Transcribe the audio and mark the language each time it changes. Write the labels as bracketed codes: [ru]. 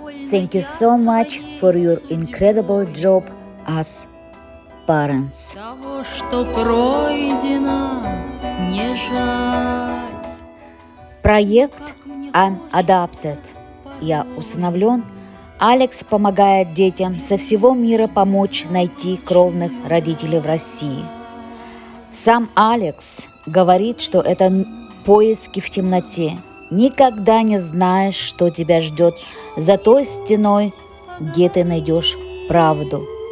[en] Thank you so much for your incredible job as parents. [ru] Того, что пройдено, не жаль. Проект I'm Adopted. Я усыновлен. Алекс помогает детям со всего мира помочь найти кровных родителей в России. Сам Алекс говорит, что это поиски в темноте. Никогда не знаешь, что тебя ждет за той стеной, где ты найдешь правду.